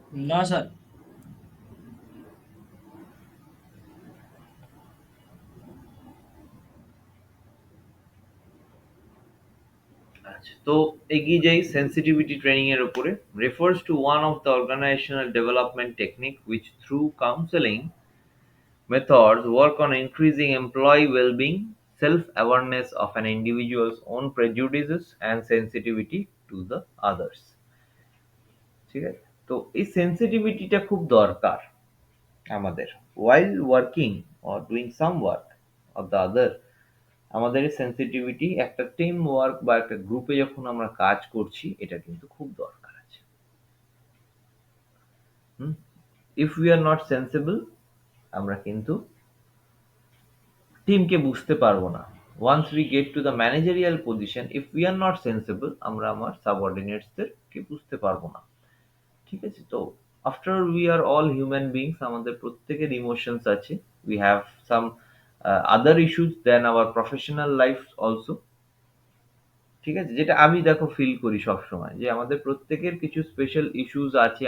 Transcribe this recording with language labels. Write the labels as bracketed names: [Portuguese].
[Bangla] না স্যার। আচ্ছা, তো এগিয়ে যাই সেন্সিটিভিটি ট্রেনিং এর উপরে। [English] refers to one of the organizational development technique which through counseling methods work on increasing employee well-being, self-awareness of an individual's own prejudices and sensitivity to the others। [Bangla] ঠিক আছে? তো এই সেন্সিটিভিটিটা খুব দরকার আমাদের। [English] while working or doing some work or the other, [Bangla] আমাদের এই sensitivity একটা টিম ওয়ার্ক বা একটা গ্রুপে যখন আমরা কাজ করছি এটা কিন্তু খুব দরকার আছে। হুম? [English] if we are not sensible [Bangla] আমরা কিন্তু টিমকে বুঝতে পারবো না। [English] once we get to the managerial position, if we are not sensible [Bangla] আমরা আমার সাবঅর্ডিনেটসদেরকে বুঝতে পারবো না। ঠিক আছে? [English] তো after we are all human beings, [Bangla] আমাদের প্রত্যেকের ইমোশনস আছে। [English] We have some other issues than our professional life also. [Bangla] ঠিক আছে? যেটা আমি দেখো ফিল করি সবসময় যে আমাদের প্রত্যেকের কিছু স্পেশাল ইস্যুস আছে।